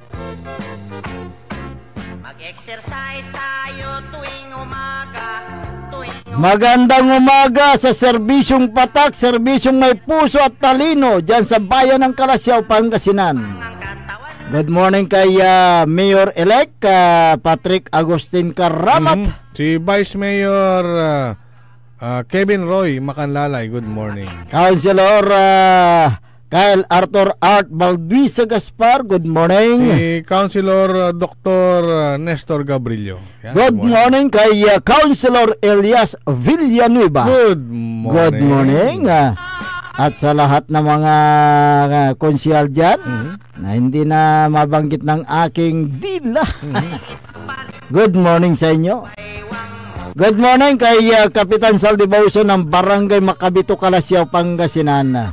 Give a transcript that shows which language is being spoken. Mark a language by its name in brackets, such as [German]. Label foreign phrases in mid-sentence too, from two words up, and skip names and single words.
[Filipino] Mag-exercise tayo tuwing umaga, Magandang umaga sa serbisyong patak, serbisyong may puso at talino dyan sa bayan ng Kalasyaw, Pangasinan. [English] Good morning [Filipino] kay Mayor-elect Patrick Agustin Karamat. Si Vice Mayor Kevin Roy Macanlalay, [English] good morning. Councilor Kyle Arthur Art Balbisa Gaspar, good morning. [Filipino] Si Councilor Dr. Nestor Gabrillo. Yan, [English] Good morning [Filipino] kay Councilor Elias Villanueva. [English] Good morning. Good morning. [Filipino] At sa lahat ng mga konsyal dyan na hindi na mabanggit ng aking dila. [English] Good morning [Filipino] sa inyo. [English] Good morning [Filipino] kay Kapitan Saldi Bauso ng Barangay Macabito, Kalasyaw, Pangasinan.